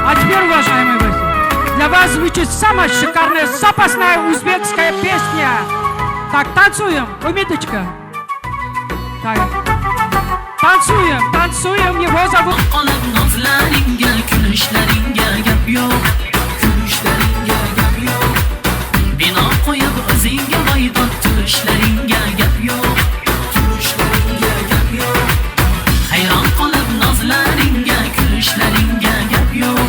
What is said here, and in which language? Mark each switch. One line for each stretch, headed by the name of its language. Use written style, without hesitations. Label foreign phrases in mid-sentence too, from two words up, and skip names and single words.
Russian: теперь, уважаемые гости, для вас звучит самая шикарная, запасная узбекская песня. Так, танцуем, Умиточка. Так. Танцуем, танцуем, его зовут...
Uzbek: Bino qo'yib o'zingga voydod turishlaringga gap yo'q, turishlaringga gap yo'q. Hayron qolib nozlaringga, kulishlaringga gap yo'q.